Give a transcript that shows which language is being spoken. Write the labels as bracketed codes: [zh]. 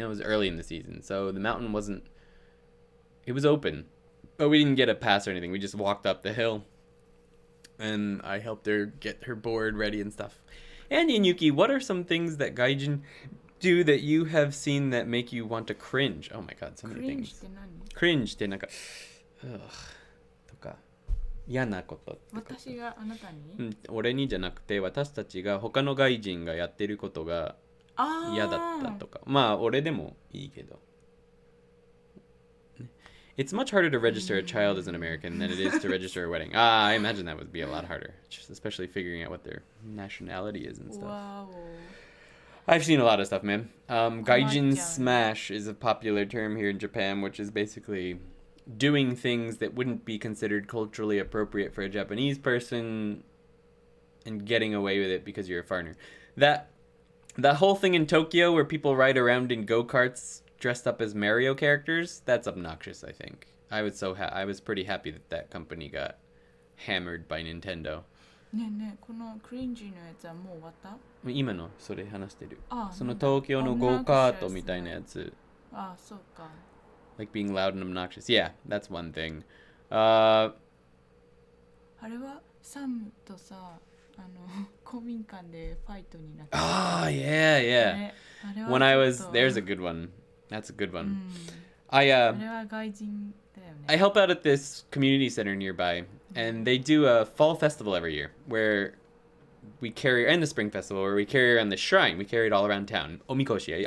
[en] No, it was early in the season. So the mountain wasn't... It was open. But we didn't get a pass or anything. We just walked up the hill. And I helped her get her board ready and stuff. And Yuki, what are some things that gaijin do that you have seen that make you want to cringe? Oh my god, so many things. [ja] Cringe ってなんか、とか嫌なことってこと。私があなたに、うん、俺にじゃなくて私たちが他の外人がやってることが嫌だったとか。まあ俺でもいいけど。 [en] It's much harder to register a child as an American than it is to register a wedding. I imagine that would be a lot harder, just especially figuring out what their nationality is and stuff. Wow. I've seen a lot of stuff, man. Gaijin smash is a popular term here in Japan, which is basically doing things that wouldn't be considered culturally appropriate for a Japanese person and getting away with it because you're a foreigner. That whole thing in Tokyo where people ride around in go-karts dressed up as Mario characters, that's obnoxious, I think. I was pretty happy that company got hammered by Nintendo. [ja] ねえねえ、このクリンジのやつはもう終わった？今のそれ話してる。その東京のゴーカートみたいなやつ。あ、そうか。 [en] Like being loud and obnoxious. Yeah, that's one thing. [ja] あれはサムとさ、公民館でファイトになった。 [en] Ah, yeah, yeah. ね、 When I was, there's a good one. That's a good one. [ja] あれは外人だよね。 [en] I help out at this community center nearby, and they do a fall festival every year where we carry, and the spring festival where we carry around the shrine. We carry it all around town. Omikoshi.